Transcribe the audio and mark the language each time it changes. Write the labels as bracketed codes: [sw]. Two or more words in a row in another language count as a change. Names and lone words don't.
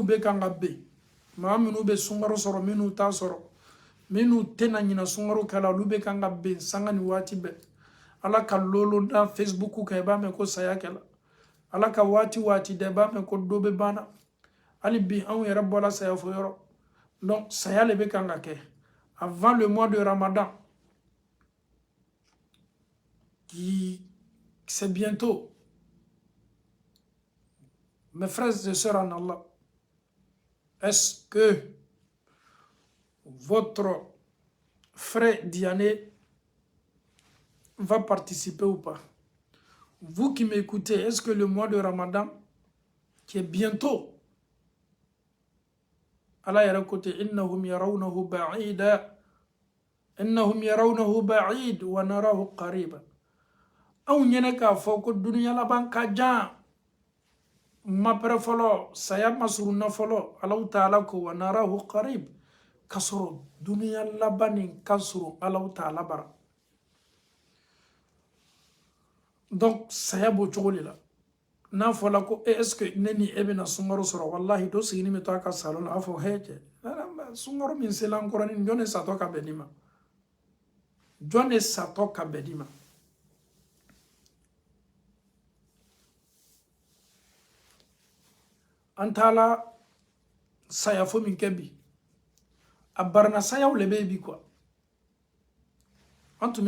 [bm] bɛ kan ka bɛn maa minnu bɛ sunkaro sɔrɔ minnu t'a sɔrɔ minnu tɛna ɲina sunkaro kɛla olu bɛ kan ka bɛn sanga ni waati bɛɛ Allah ka lolo da Facebook kan i b'a mɛn ko saya kɛla Allah ka waati waati da i b'a mɛn ko dɔ bɛ banna hali bi anw yɛrɛ bɔra saya fo yɔrɔ donc saya le bɛ kan ka kɛ [fr] avant le mois de Ramadan qui c'est bientôt mes frères et sœurs en Allah. Est-ce que votre frère Diané va participer ou pas? Vous qui m'écoutez, est-ce que le mois de Ramadan, qui est bientôt, [ar] Allah yara côté, إنهم يرونه بعيدا إنهم يرونه بعيد ونراه قريبا. [bm] Aw nyene ka fɔ ko dunuya laban ka jan mapɛrɛ fɔlɔ saya masuruna fɔlɔ Allah ta'ala ko [ar] ونراه قريب [bm] ka sɔrɔ dunuya laban nin ka surun Allah ta'ala bara. Donc saya b'o cogo de la n'a fɔla ko [fr] est-ce que [bm] ne ni e bɛna sunkaro sɔrɔ wallahi dɔ sigini bɛ to a ka salon na a fɔ hɛ cɛ sunkaro min sela n kɔrɔ nin jɔn de satɔ ka bɛn ni ma jɔn de satɔ ka bɛn ni ma. An taala saya fo min kɛ bi a barana sayaw le bɛ bi quoi an tun bɛ